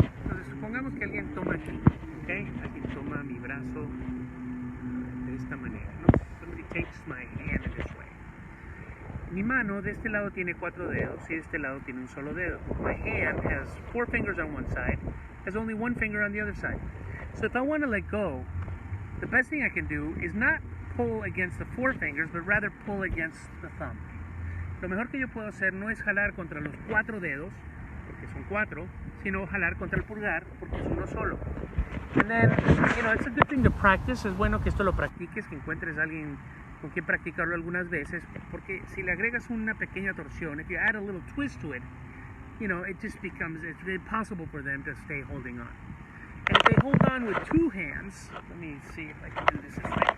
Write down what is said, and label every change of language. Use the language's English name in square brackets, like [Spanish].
[Spanish] Entonces, supongamos que alguien toma aquí, okay? Alguien toma mi brazo de esta manera, ¿no? [English] Somebody takes my hand in this way. [Spanish] Mi mano de este lado tiene 4 dedos y de este lado tiene un solo dedo. [English] My hand has 4 fingers on one side, has only 1 finger on the other side. So if I want to let go, the best thing I can do is not pull against the 4 fingers, but rather pull against the thumb. [Spanish] Lo mejor que yo puedo hacer no es jalar contra los 4 dedos, porque son 4, sino jalar contra el pulgar, porque es uno solo. [English] And then, it's a good thing to practice. [Spanish] Es bueno que esto lo practiques, que encuentres a alguien con quien practicarlo algunas veces, porque si le agregas una pequeña torsión, [English] if you add a little twist to it, it just becomes, it's impossible for them to stay holding on. And if they hold on with two hands, let me see if I can do this way.